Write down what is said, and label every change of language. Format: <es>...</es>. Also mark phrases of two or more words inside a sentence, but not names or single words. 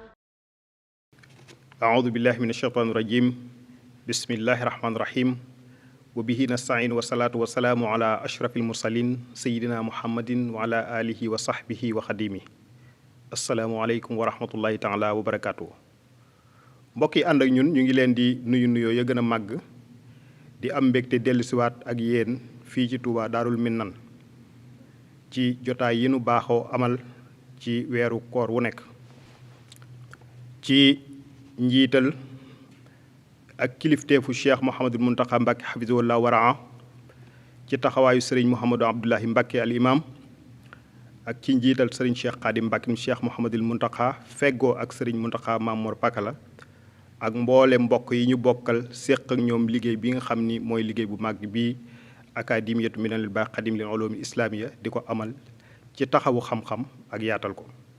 <ar>أعوذ بالله من الشيطان الرجيم بسم الله الرحمن الرحيم وبه نستعين والصلاة والسلام على أشرف المرسلين سيدنا محمد وعلى آله وصحبه وخديمه السلام عليكم ورحمة الله تعالى وبركاته</ar> <wo>mbokk yi ànd ak ñun ñu ngi leen di nuyu nuyoo ya gën a màgg di am mbégte dellusiwaat ak yéen fii ci Touba Daarul Minnan ci jotaay yi nu baaxoo amal ci weeru koor wu nekk ci njiital ak kilifteefu Cheikh Mouhamadul Mountakha Mbacké hafizahullah waraa ci taxawaayu sëriñ Mouhamadou Abdoulahi Mbacké al imam ak ci njiital sëriñ Cheikh Khadim Mbacké Cheikh Mouhamadul Mountakha feggoo ak sëriñ Mountakha Mamour Pakala ak mboole mbokk yi ñu bokkal séq ak ñoom liggéey bi nga xam ni mooy liggéey bu màgg bii akademiyatu minanil baax xadim lil ulumi islamiya di ko amal ci taxawu xam-xam ak yaatal ko</wo>